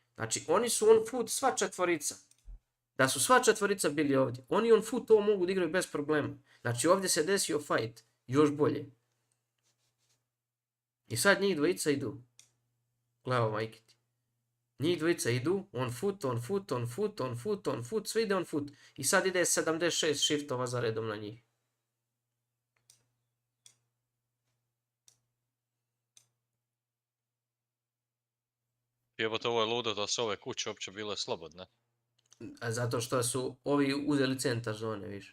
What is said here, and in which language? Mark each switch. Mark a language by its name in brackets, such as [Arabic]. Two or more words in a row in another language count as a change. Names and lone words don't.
[Bosnian] Znači oni su [English] on foot [Bosnian] sva četvorica. Da su sva četvorica bili ovdje. Oni [English] on foot [Bosnian] ovo mogu da igraju bez problema. Znači ovdje se desio fight. Još bolje. I sad njih dvojica idu. Gleo, majke ti. Njih dvojica idu. [English] On foot, on foot, on foot, on foot, on foot. [Bosnian] Sve ide [English] on foot. [Bosnian] I sad ide 76 shiftova za redom na njih. Jebote, ovo je ludo da su ove kuće uopće bile slobodne. Zato što su ovi uzeli centar zone, viš.